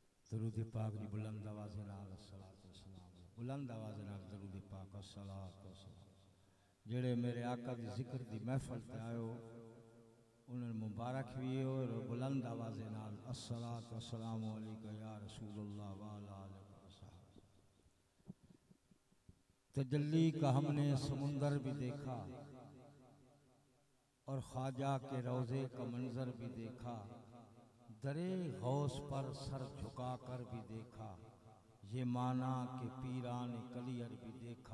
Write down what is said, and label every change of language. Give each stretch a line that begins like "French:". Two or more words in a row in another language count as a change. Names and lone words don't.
Punjabi: درود پاک دی بلند آواز نال
Arabic: الصلاة والسلام,
Punjabi: بلند آواز نال درود پاک
Arabic: الصلاة والسلام.
Punjabi: جیڑے میرے آقا دی ذکر دی محفل تے آیو انہیں مبارک بھی اور بلند آواز نال
Arabic: الصلاة والسلام عليك يا رسول الله وعلى آله وصحابة.
Urdu: تجلی کا ہم نے سمندر بھی دیکھا اور خواجہ کے روضے کا منظر بھی دیکھا، درِ غوث پر سر جھکا کر بھی دیکھا، یہ مانا کہ پیران کلیر بھی دیکھا.